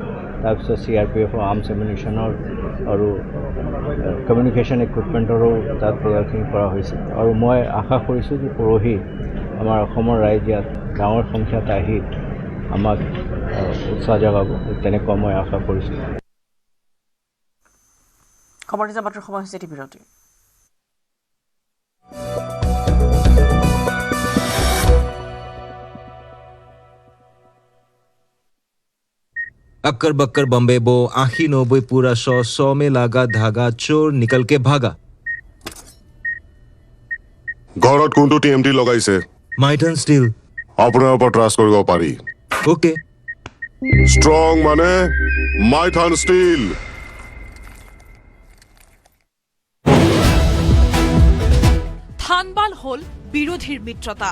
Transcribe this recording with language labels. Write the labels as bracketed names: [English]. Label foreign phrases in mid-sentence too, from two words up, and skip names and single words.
[Assamese] তাৰপিছত CRPFৰ [English] arms ammunition [Assamese] আৰু [English] communication equipment [Assamese] তাত প্ৰদৰ্শনী কৰা হৈছে। আৰু মই আশা কৰিছোঁ যে পৰহি আমাৰ অসমৰ ৰাইজ ইয়াত ডাঙৰ সংখ্যাত আহি আমাক উৎসাহ জগাব, তেনেকুৱা মই আশা কৰিছোঁ। খবৰ নিউজৰ মাত্ৰ সময় হৈছে বিৰতি। [Hindi] अक्कर बक्कर बम्बे बो आखी 90 पूरा 100 में लागा धागा चोर निकल के भागा। [Assamese] ঘৰত কোনটো TMT লগাইছে? মাইটন ষ্টিল। আপোনাৰ ওপৰত ট্ৰাষ্ট কৰিব পাৰি। ওকে। ষ্ট্ৰং মানে মাইথন ষ্টিল। থানবাল হল বিৰোধীৰ মিত্ৰতা।